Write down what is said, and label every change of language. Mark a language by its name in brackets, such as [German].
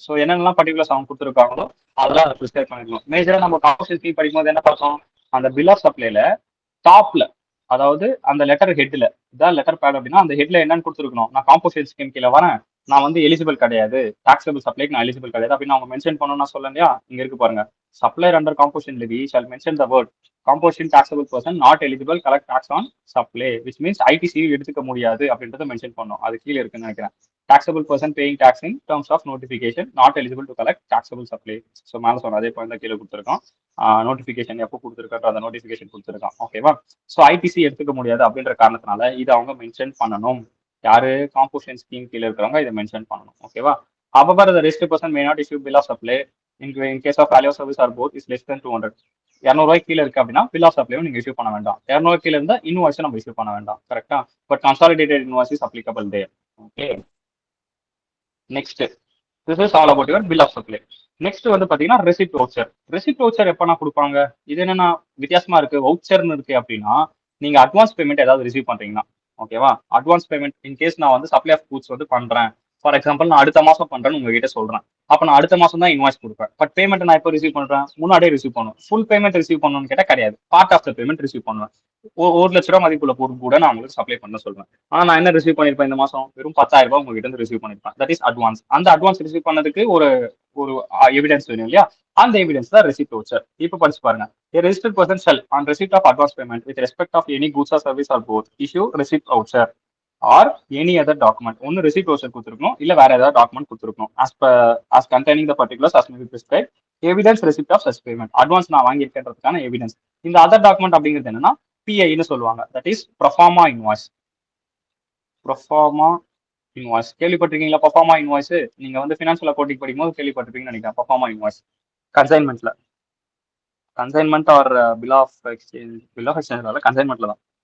[Tamil] So என்னென்னலாம் particulars அவங்க கொடுத்துருக்காங்களோ அதெல்லாம் அதை ப்ரிஸ்கிரைப் பண்ணிக்கணும். மேஜரா நம்ம காம்போசிஷன் ஸ்கீம் படிக்கும்போது என்ன பார்த்தோம்? அந்த பில் ஆஃப் சப்ளைல டாப்ல, அதாவது அந்த லெட்டர் ஹெட்ல இதான் லெட்டர் பேட் அப்படின்னா அந்த ஹெட்ல என்னன்னு கொடுத்துருக்கணும், நான் காம்போசிட் ஸ்கீம் கீழே வரேன், நான் வந்து எலிஜிபிள் கிடையாது, டாக்ஸபிள் சப்ளைக்கு நான் எலிஜிபிள் கிடையாது அப்படின்னு அவங்க மென்ஷன் பண்ணணும்னா சொல்ல இல்லையா, இங்க இருக்கு பாருங்க. [English] supplier under composition levy shall mention the word composition taxable person not eligible collect tax on supply, which means [Tamil] ITC எடுத்துக்க முடியாது அப்படின்றத மென்ஷன் பண்ணணும். அது கீழே இருக்குன்னு நினைக்கிறேன். [English] taxable person paying tax in terms of notification not eligible to collect taxable supply. [Tamil] So மேலே சொன்ன அதே பாயிண்ட் தான் கீழே கொடுத்துருக்கோம். நோட்டிஃபிகேஷன் எப்போ கொடுத்துருக்கோம் அந்த நோட்டிஃபிகேஷன் கொடுத்துருக்கான். ஓகேவா? ஸோ ஐடிசி எடுத்துக்க முடியாது அப்படின்ற காரணத்தினால இதை அவங்க மென்ஷன் பண்ணணும். யாரு காம்போசிஷன் ஸ்கீம் கீழே இருக்கிறவங்க இதை மென்ஷன் பண்ணணும். ஓகேவா? [English] However, the registered person may not issue bill of supply in case of value of service or both is less than 200. [Tamil] 200 கீழே இருக்கு அப்படின்னா பில் ஆஃப் சப்ளையும் நீங்க இஷ்யூ பண்ண வேண்டாம். 200 கீழே இருந்தா இன்வாய்ஸ் நம்ம இஷ்யூ பண்ண வேண்டாம். கரெக்டா? [English] But consolidated invoice is applicable there. Okay, next this is all about your bill of supply. [Tamil] Next வந்து பாத்தீங்கன்னா ரெசிப்ட் வவுச்சர். ரெசிப்ட் வவுச்சர் எப்பனா கொடுப்பாங்க? இது என்னன்னா வித்தியாசமா இருக்கு. வவுச்சர்னு இருக்கு அப்படின்னா நீங்க அட்வான்ஸ் பேமெண்ட் ஏதாவது ரிசீவ் பண்றீங்கன்னா, ஓகேவா, அட்வான்ஸ் பேமெண்ட் இன்கேஸ் நான் வந்து சப்ளை ஆஃப் கூட்ஸ் வந்து பண்றேன், ஃபார் எக்ஸாம்பிள் நான் அடுத்த மாசம் பண்றேன்னு உங்ககிட்ட சொல்றேன், அப்ப நான் அடுத்த மாசம் தான் இன்வாய்ஸ் கொடுப்பேன். பட் பேமெண்ட் நான் எப்போ ரிசீவ் பண்றேன்? முன்னாடியே ரிசீவ் பண்ணுவேன். ஃபுல் பேமெண்ட் ரிசீவ் பண்ணணும்னு கேட்டா கிடையாது, part of the payment receive பண்ணுவேன். 1,00,000 ரூபாய் மதிப்புள்ள பொருள் கூட நான் உங்களுக்கு சப்ளை பண்ண சொல்றேன். ஆனா நான் என்ன ரிசீவ் பண்ணிருப்பேன் இந்த மாசம்? வெறும் 10,000 ரூபாய் உங்ககிட்ட இருந்து ரிசீவ் பண்ணிருப்பேன். [English] That is advance. [Tamil] அந்த அட்வான்ஸ் ரிசீவ் பண்ணதுக்கு ஒரு ஒரு எவிடன்ஸ் வேணும் இல்லையா? அந்த எவிடன்ஸ் தான் ரெசிப்ட் வவுச்சர். இப்போ படிச்சு பாருங்க. [English] A registered person shall on receipt of advance payment with respect of any goods or service or both issue receipt voucher or any other document. [Tamil] ஒன்னு receipt voucher கொடுத்துருக்கணும், இல்ல வேற ஏதாவது டாக்குமெண்ட் கொடுத்துருக்கணும். [English] as containing the particulars as may be prescribed, evidence receipt of such payment. [Tamil] Advance நான் வாங்கியிருக்கேன்றதுக்கான evidence. இந்த other document அப்படிங்கிறது என்னன்னா பிஐன்னு சொல்லுவாங்க. [English] That is proforma invoice. [Tamil] Proforma invoice கேள்விப்பட்டிருக்கீங்களா? பர்ஃபார்மா இன்வாய்ஸ் நீங்க வந்து ஃபினான்ஷியல் அக்கௌண்டிங் படிக்கும்போது கேள்விப்பட்டிருப்பீங்கன்னு நினைக்கிறேன். பர்ஃபார்மா invoice கன்சைன்மெண்ட்ல, consignment R bill of exchange, bill of exchange கன்சைன்மெண்ட்ல தான்.